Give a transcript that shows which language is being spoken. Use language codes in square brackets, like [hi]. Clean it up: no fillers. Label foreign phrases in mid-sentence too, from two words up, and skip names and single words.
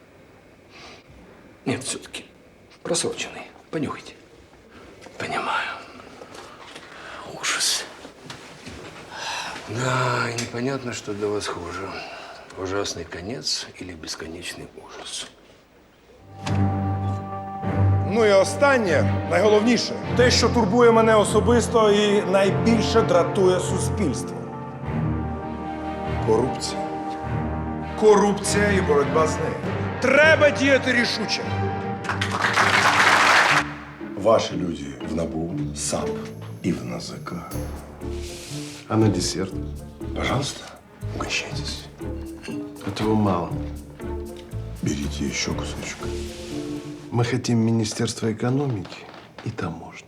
[ru] Нет, все-таки просроченный. Понюхайте. Понимаю. Ужас. Да, и непонятно, что для вас хуже. Ужасный конец или бесконечный ужас. [uk] Ну і останнє, найголовніше, те, що турбує мене особисто і найбільше дратує суспільство. Корупція. Корупція і боротьба з нею. Треба діяти рішуче. [ru] Ваши люди в НАБУ, САП и в НАЗК. А на десерт? Пожалуйста, угощайтесь. Этого мало. Берите еще кусочек. Мы хотим Министерство экономики и таможню.